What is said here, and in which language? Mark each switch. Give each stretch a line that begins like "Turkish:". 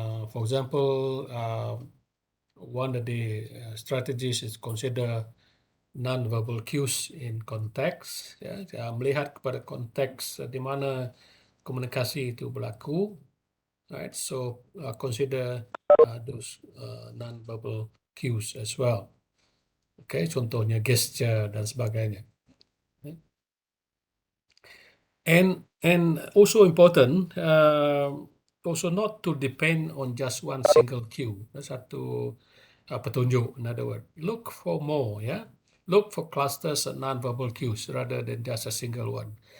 English: For example, one of the strategies is consider non-verbal cues in
Malay: konteks, ya, melihat kepada konteks di mana komunikasi itu berlaku, right?
English: So consider those non-verbal cues as well.
Malay: Okay, contohnya gesture dan sebagainya.
English: And also important, also not to depend on just one single cue.
Malay: Satu petunjuk,
English: in other words. Look for more, yeah? Look for clusters of non-verbal cues rather than just a single one.